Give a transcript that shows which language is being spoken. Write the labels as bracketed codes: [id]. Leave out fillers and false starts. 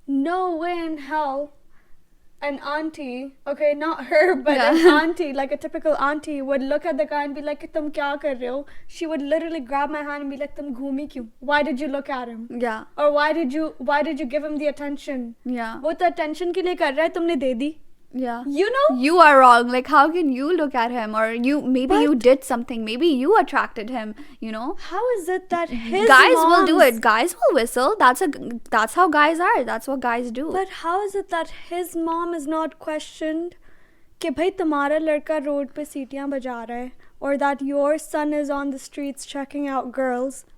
[en] No way in hell an auntie, okay, not her, but Yeah. an auntie, like a typical auntie, would look at the guy and be like, [hi] "तुम क्या कर रहे हो?" [en] She would literally grab my hand and be like, [hi] "तुम घूमी क्यों? [en] Why did you look at him? Yeah. Or why did you give him the attention? Yeah. [hi] वो तो attention के लिए कर रहा है, तुमने दे दी." [en] Yeah. You know? You are wrong. Like, how can you look at him? Or maybe you But- did something. Maybe you attracted him, you know? How is it that his Guys will do moms- it. Guys will whistle. That's how guys are. That's what guys do. But how is it that his mom is not questioned [hi] कि भाई तुम्हारा लड़का road पे सीटियां बजा रहा है, [en] or that your son is on the streets checking out girls?